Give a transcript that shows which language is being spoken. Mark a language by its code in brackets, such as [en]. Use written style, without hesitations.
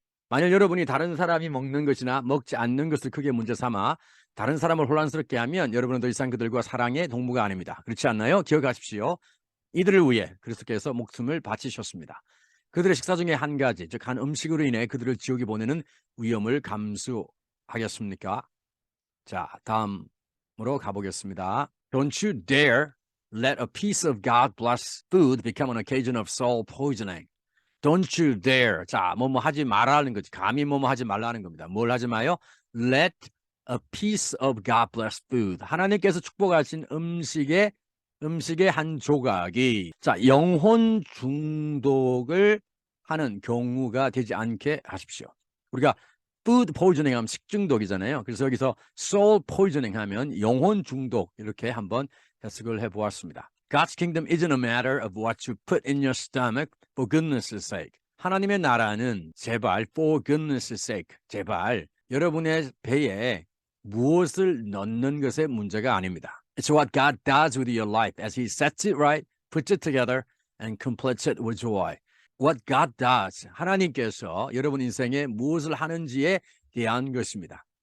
[ko] 만일 여러분이 다른 사람이 먹는 것이나 먹지 않는 것을 크게 문제 삼아 다른 사람을 혼란스럽게 하면 여러분은 더 이상 그들과 사랑의 동무가 아닙니다. 그렇지 않나요? 기억하십시오. 이들을 위해 그리스도께서 목숨을 바치셨습니다. 그들의 식사 중에 한 가지, 즉 한 음식으로 인해 그들을 지옥에 보내는 위험을 감수하겠습니까? 자, 다음으로 가보겠습니다. [en] Don't you dare let a piece of God-blessed food become an occasion of soul poisoning. Don't you dare. [ko] 자, 뭐뭐 하지 말라는 거지. 감히 뭐뭐 하지 말라는 겁니다. 뭘 하지 마요? [en] Let a piece of God-blessed food. [ko] 하나님께서 축복하신 음식의 한 조각이 자, 영혼 중독을 하는 경우가 되지 않게 하십시오. 우리가 [en] food poisoning [ko] 하면 식중독이잖아요. 그래서 여기서 [en] soul poisoning [ko] 하면 영혼 중독 이렇게 한번 해석을 해보았습니다. [en] God's kingdom isn't a matter of what you put in your stomach for goodness sake. [ko] 하나님의 나라는 제발 [en] for goodness sake, [ko] 제발 여러분의 배에 무엇을 넣는 것의 문제가 아닙니다. [en] It's what God does with your life as He sets it right, puts it together, and completes it with joy. What God does, [ko] 하나님께서 여러분 인생에 무엇을 하는지에 대한 것입니다.